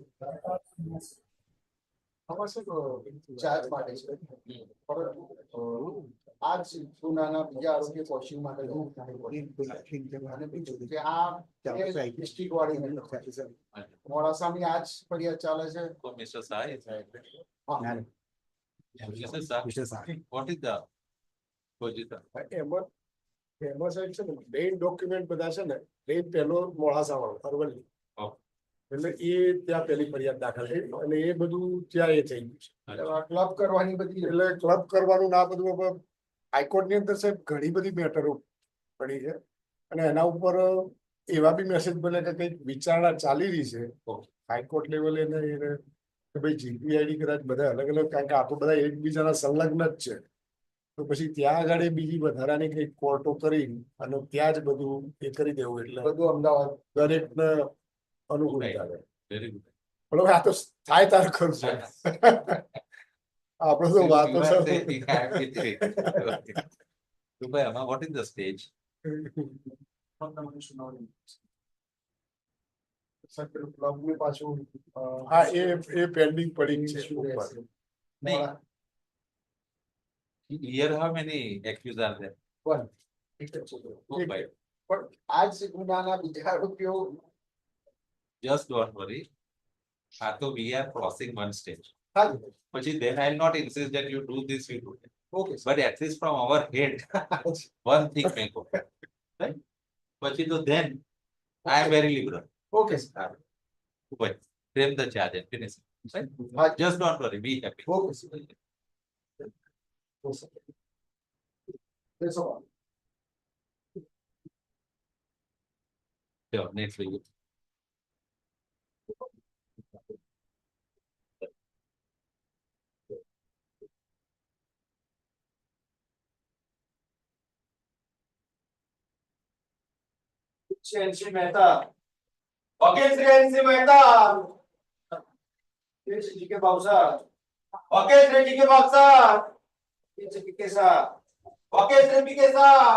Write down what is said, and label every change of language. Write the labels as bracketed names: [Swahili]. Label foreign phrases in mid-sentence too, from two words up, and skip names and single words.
[Gujarati] ચાર્જ માટે છે આ જ ગુનાના બીજા આરોગ્ય પોષણ માટે અને બીજું કે આ ડિસ્ટ્રિક્ટ વાળી મોડાસાની આ જ ફરિયાદ ચાલે છે. [English] So, Mr. Sai, [Gujarati] હા. [English] Mr. Sai, what is the position? [Gujarati] એમાં સાહેબ છે ને [English] main document [Gujarati] બધા છે ને એ પહેલો મોડાસા વાળો અરવલ્લી એટલે એ ત્યાં પેલી ફરિયાદ દાખલ થઈ અને એ બધું ત્યાં એ થઈ ગયું છે ક્લબ કરવાની બધી એટલે ક્લબ કરવાનું ના બધું હાઈકોર્ટ ની અંદર સાહેબ ઘણી બધી મેટરો પડી છે અને એના ઉપર એવા બી મેસેજ બને કે કંઈક વિચારણા ચાલી રહી છે હાઈકોર્ટ લેવલે ને કે ભાઈ જીપીઆઈડી કદાચ બધા અલગ અલગ કારણ કે આપણે બધા એકબીજાના સંલગ્ન જ છે તો પછી ત્યાં આગળ બીજી વધારાની કંઈક કોર્ટો કરી અને ત્યાં જ બધું એ કરી દેવું એટલે બધું અમદાવાદ દરેકને અનુકૂળ ચાલે. [English] Very good. [Gujarati] પણ હવે આ તો થાય તાર ખરું છે આપણે તો વાતો [English] You are saying I have it. Okay. So, what is the stage? [Gujarati] ક્લબની પાછું હા એ પેન્ડિંગ પડી છે ઉપર. [English] Here, how many accused are there? [Gujarati] પણ [English] Oh, five. [Gujarati] આ જ ગુનાના બીજા આરોપીઓ [English] Just don't worry. So we are crossing one stage. [Gujarati] હા [English] But then I'll not insist that you do this, you do that. ઓકે But at least from our head, one thing may go. Right? But then I am very liberal. ઓકે But frame the charge and finish it. Right? Just don't worry, be happy. ઓકે Sure, next week. [Gujarati] NC મહેતા વકીલ શ્રી NC મહેતા શ્રી કે બાવસા વકીલ શ્રી કે બાવસા શ્રી કે સા વકીલ શ્રી કે સા